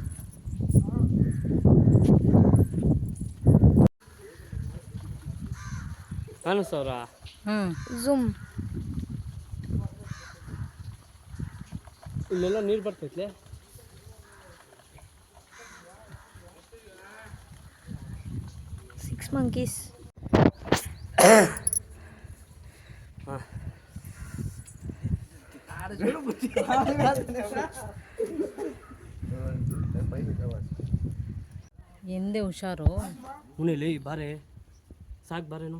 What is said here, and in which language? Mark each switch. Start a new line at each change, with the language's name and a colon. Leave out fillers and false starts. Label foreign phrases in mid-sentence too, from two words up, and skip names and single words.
Telugu: కానుస్తావురా? జూమ్
Kannada: ಇಲ್ಲೆಲ್ಲ ನೀರು ಬರ್ತೈತ್ಲೆ.
English: six monkeys.
Kannada: ಎಂದೇ ಹುಷಾರು. ಉಣಿಲಿ ಬಾರೆ, ಸಾಕು ಬಾರೇನು